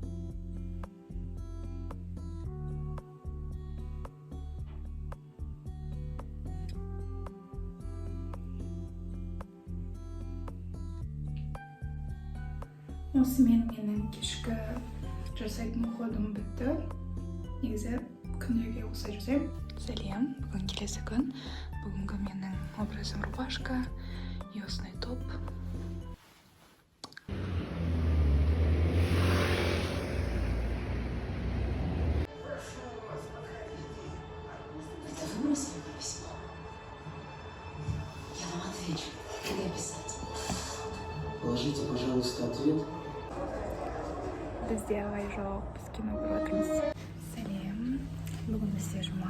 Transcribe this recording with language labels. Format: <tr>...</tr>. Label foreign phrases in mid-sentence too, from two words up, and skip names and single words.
<kk>Осымен менің кешкі жасайтын уходым бітті. Негізі күндерге осылай жасаймын. Сәлем, бүгін келесі күн. Бүгінгі менің образым</kk> <ru>рубашка и</ru> <kk>осындай топ.</kk> <ru>Я вам отвечу. Куда писать? Положите, пожалуйста, ответ.</ru> <kk>Бізде ағай жоқ, біз кино көріп отырмыз. Сәлем, бүгін бізде жұма.</kk>